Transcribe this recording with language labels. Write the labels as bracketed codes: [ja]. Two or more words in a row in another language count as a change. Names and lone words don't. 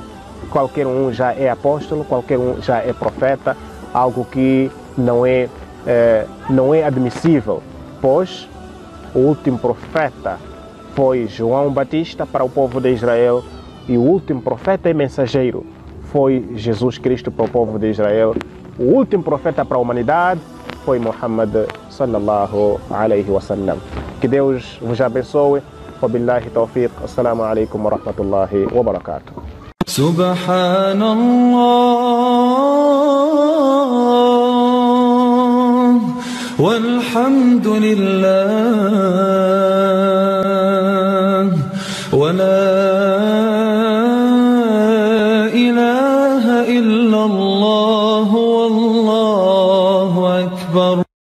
[pt] Qualquer um já é apóstolo, qualquer um já é profeta, algo que não é admissível, pois o último profeta foi João Batista para o povo de Israel e o último profeta e mensageiro foi Jesus Cristo para o povo de Israel. O último profeta para a humanidade foi Muhammad [ar] صلى الله عليه وسلم. [pt] Que Deus vos abençoe. [ar] وبالله التوفيق. السلام عليكم ورحمة الله وبركاته. Subhanallah والحمد لله ولا إله إلا الله والله أكبر.